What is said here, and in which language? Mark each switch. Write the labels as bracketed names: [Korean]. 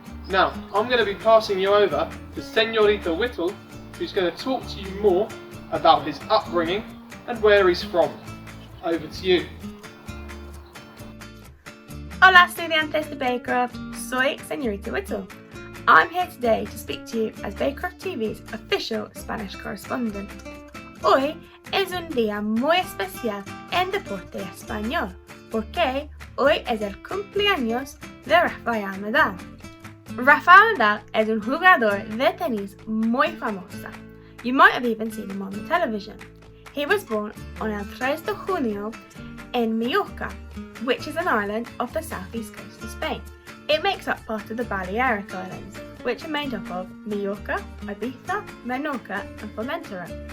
[English] Now, I'm going to be passing you over to Señorita Whittle, who's going to talk to you more about his upbringing and where he's from. Over to you. [Spanish] Hola estudiantes de Baycroft, soy Señorita Whittle. [English] I'm here today to speak to you as Baycroft TV's official Spanish correspondent. [Spanish] Hoy es un día muy especial en deporte español, porque hoy es el cumpleaños de Rafael Nadal. Rafael Nadal es un jugador de tenis muy famoso. [English] You might have even seen him on the television. He was born on [Spanish] el 3 de junio [English] in Mallorca, which is an island off the southeast coast of Spain. It makes up part of the Balearic Islands, which are made up of Mallorca, Ibiza, Menorca and Formentera.